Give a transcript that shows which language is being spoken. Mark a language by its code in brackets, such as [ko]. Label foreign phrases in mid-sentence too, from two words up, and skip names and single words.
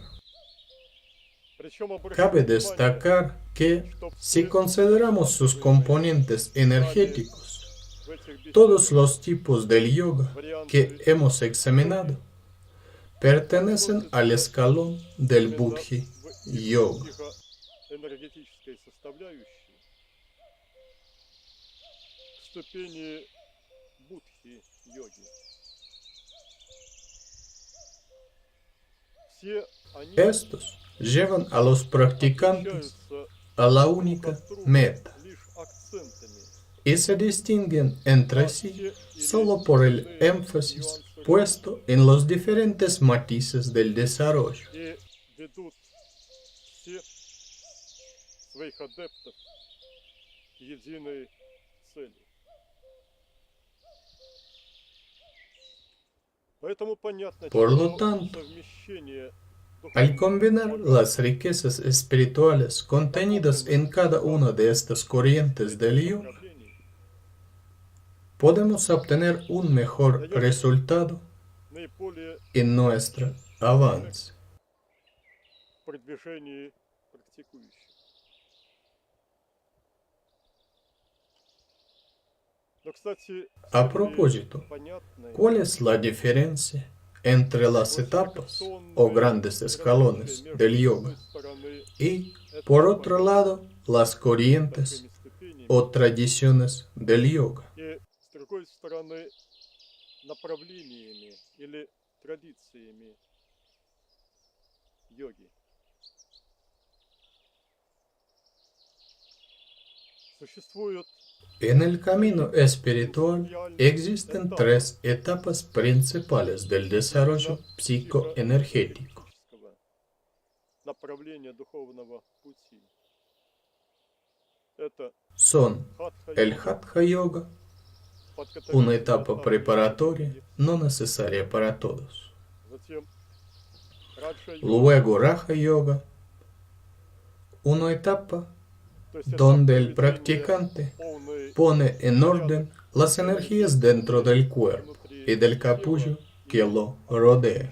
[ru] Причем [es] Cabe [ru] обращаю внимание, [es] destacar que, [ru] что [es] si [ru] все [es] consideramos sus [ru] рассматриваемые [es] componentes energéticos, [ru] в этих [es] todos [ru] беседах [es] los tipos del yoga que [ru] варианты [es] hemos examinado pertenecen al [ru] относятся [es] escalón del [ru] именно [es] Buddhi [ru] в [es] Yoga. [ru] психоэнергетической составляющей к ступени будхи йоги. Все они [es] Estos llevan a los practicantes [ru] отличаются [es] a la [ru] друг [es] única [ru] от друга [es] meta [ru] лишь акцентами, [es] y se distinguen entre [ru] а [es] sí [ru] те или [es] solo por el [ru] иные [es] énfasis [ru] нюансы [es] puesto en los diferentes matices del desarrollo. [ru] и ведут всех своих адептов к единой цели. Поэтому понятно, [es] Por lo [ru] что [es] tanto, [ru] совмещение [es] al [ru] духовного [es] combinar [ru] богатства [es] las riquezas espirituales contenidas en cada una de estas corrientes del yoga, [ru] направлений [es] podemos obtener un mejor [ru] дает [es] resultado [ru] наиболее [es] en nuestro [ru] эффект [es] avance. [ru] в продвижении практикующих. Но, кстати, [es] A [ru] все [es] propósito, [ru] понятные [es] ¿cuál es la diferencia entre las etapas o grandes escalones del [ru] с [es] yoga [ru] одной стороны, [es] y, [ru] это [es] por otro [ru] понятно [es] lado, las corrientes [ru] такими ступенями, [es] o tradiciones del yoga? [ru] и с другой стороны, направлениями или традициями йоги. Существуют [es] En el camino espiritual existen tres etapas principales del desarrollo psicoenergético. [ru] психоэнергетического направления духовного пути. Это [es] Son el [ru] хатха-йога, [es] Hatha Yoga, una etapa preparatoria no necesaria para todos. [ru] затем раджа-йога, [es] Luego Raja Yoga, una etapa [ru] то есть [es] donde [ru] этап [es] el [ru] проведения [es] practicante [ru] полной [es] pone en orden las energías dentro del cuerpo y del capullo que lo rodea.